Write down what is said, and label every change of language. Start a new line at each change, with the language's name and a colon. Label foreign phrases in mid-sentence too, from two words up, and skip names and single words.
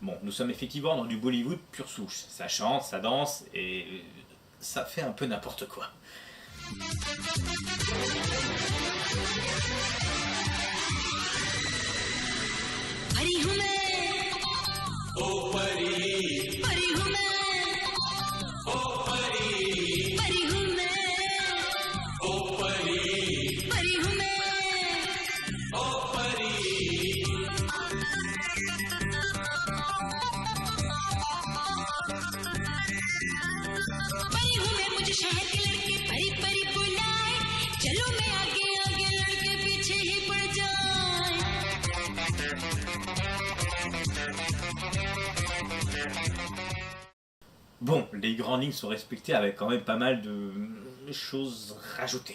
French: nous sommes effectivement dans du Bollywood pure souche. Ça chante, ça danse et ça fait un peu n'importe quoi.
Hindi: परी हूँ मैं ओ परी परी हूँ मैं ओ परी परी हूँ मैं ओ परी परी हूँ मैं ओ परी परी हूँ मैं मुझे शहर के लड़के परी परी बुलाए चलो मैं आगे आगे लड़के पीछे ही पड़ जाए
French: Bon, les grandes lignes sont respectées avec quand même pas mal de choses rajoutées.